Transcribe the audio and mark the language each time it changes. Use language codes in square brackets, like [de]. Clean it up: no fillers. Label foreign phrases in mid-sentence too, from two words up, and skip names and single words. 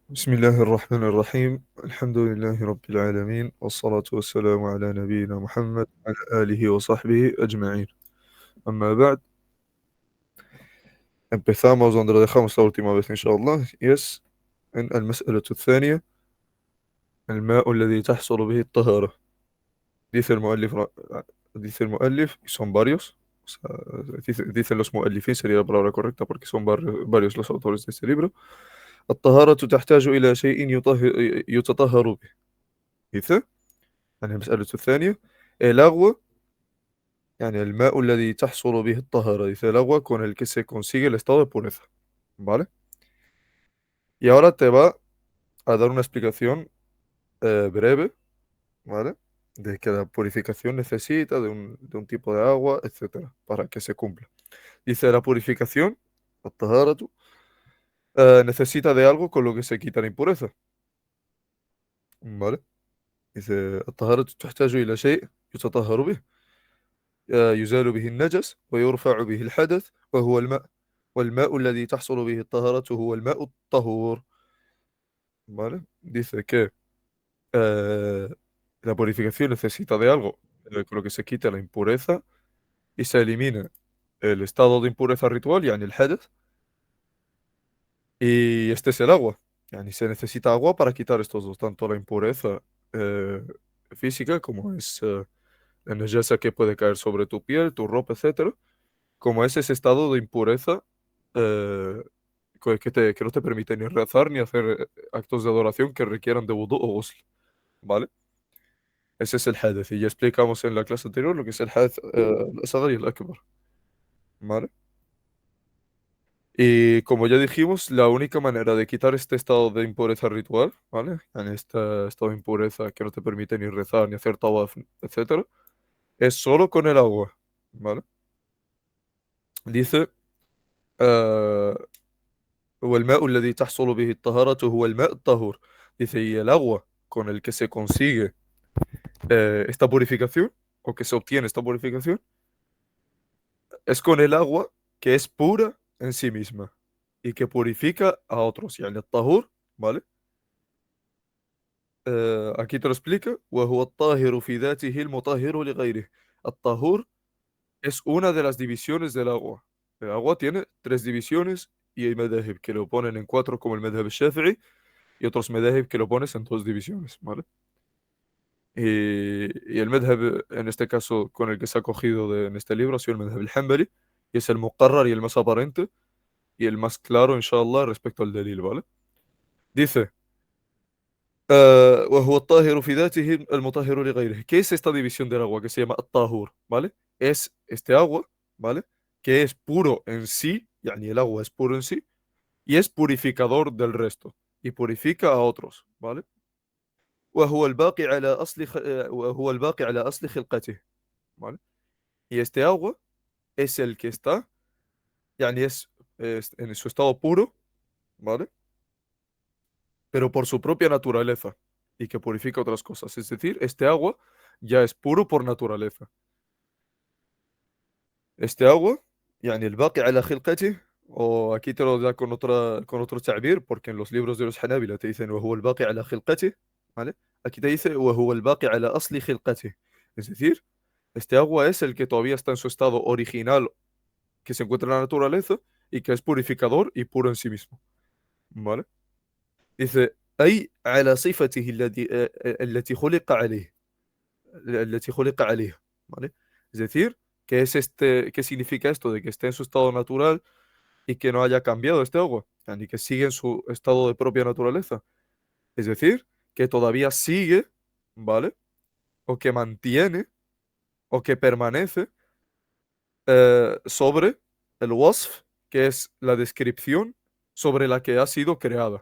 [ar] بسم الله الرحمن الرحيم. الحمد لله رب العالمين، والصلاة والسلام على نبينا محمد وعلى آله وصحبه أجمعين. أما بعد, [es] empezamos donde lo dejamos la última vez, [ar] إن شاء الله. En المسألة الثانية: الماء الذي تحصل به الطهارة. [es] Dice el muallif, dice el muallif, y son varios. O sea, dicen los muallifin, sería la palabra correcta porque son varios los autores de este libro. [ar] الطهارة تحتاج إلى شيء يتطهر به. [es] Dice, en [ar] المسألة الثانية: [es] el agua, [ar] يعني الماء الذي تحصل به الطهارة. [es] Dice el agua con el que se consigue el estado de pureza. ¿Vale? Y ahora te va a dar una explicación breve, ¿vale? De que la purificación necesita de un tipo de agua, etcétera, para que se cumpla. Dice la purificación, الطهارة, necesita de algo con lo que se quita la impureza. ¿Vale? [ar] Dice الطهارة تحتاج إلى شيء يتطهر به، يزال به النجس ويرفع به الحدث، وهو الماء. والماء الذي تحصل به الطهارة هو الماء الطهور. [es] ¿Vale? Dice que eh, la purificación necesita de algo con lo que se quita la impureza y se elimina el estado de impureza ritual, yani el hadath, y este es el agua. Yani se necesita agua para quitar estos dos, tanto la impureza eh, física, como es la najasa que puede caer sobre tu piel, tu ropa, etcétera, como es ese estado de impureza eh, que no te permite ni rezar ni hacer actos de adoración que requieran de wudu o ghusl, ¿vale? Ese es el hadith. Y ya explicamos en la clase anterior lo que es el [ar] حديث الأصغر [es] y el akbar, ¿vale? Y como ya dijimos, la única manera de quitar este estado de impureza ritual, ¿vale? En este estado de impureza que no te permite ni rezar, ni hacer tawaf, etcétera, es solo con el agua, ¿vale? Dice, [ar] eh, والماء الذي تحصل به الطهارة هو الماء الطهور. [es] Dice, y el agua con el que se consigue esta purificación, o que se obtiene esta purificación, es con el agua que es pura en sí misma y que purifica a otros. Yani el tahur, ¿vale? Aquí te lo explica. [ar] وهو الطاهر في ذاته المطهر لغيره. [es] الطهور es una de las divisiones del agua. El agua tiene tres divisiones y hay madhahib que lo ponen en cuatro, como el [ar] مذهب شافعي, [es] y otros madhahib que lo pones en dos divisiones, ¿vale? Y el madhab, en este caso, con el que se ha cogido en este libro, ha sido el [ar] مذهب الحنبلي, [es] y es el muqarrar y el más aparente, y el más claro, inshallah, respecto al delil, ¿vale? Dice, [ar] وهو الطاهر في ذاته المطهر لغيره. [es] ¿Qué es esta división del agua que se llama الطاهور? ¿Vale? Es este agua, ¿vale? Que es puro en sí, yani el agua es puro en sí, y es purificador del resto, y purifica a otros, ¿vale? [ar] وهو الباقي على وهو الباقي على أصل خلقته. [es] ¿Vale? Y este agua es el que está, yani es en su estado puro, ¿vale? Pero por su propia naturaleza y que purifica otras cosas. Es decir, este agua ya es puro por naturaleza. Este agua, yani el [ar] باقي على خلقتي, [es] o aquí te lo da con otro ta'bir, porque en los libros de los Hanabila te dicen [ar] وهو الباقي على خلقته, [es] ¿vale? Aquí te dice [ar] وهو الباقي على أصل خلقته. [es] Es decir, este agua es el que todavía está en su estado original que se encuentra en la naturaleza y que es purificador y puro en sí mismo, ¿vale? [ar] Dice أي على صفته التي خلق عليه. التي خلق عليها, [es] ¿vale? Es decir, ¿qué significa esto de que esté en su estado natural y que no haya cambiado este agua? Ni que sigue en su estado de propia naturaleza. Es decir, que todavía sigue, ¿vale? O que mantiene o que permanece sobre el wasf, que es la descripción sobre la que ha sido creada.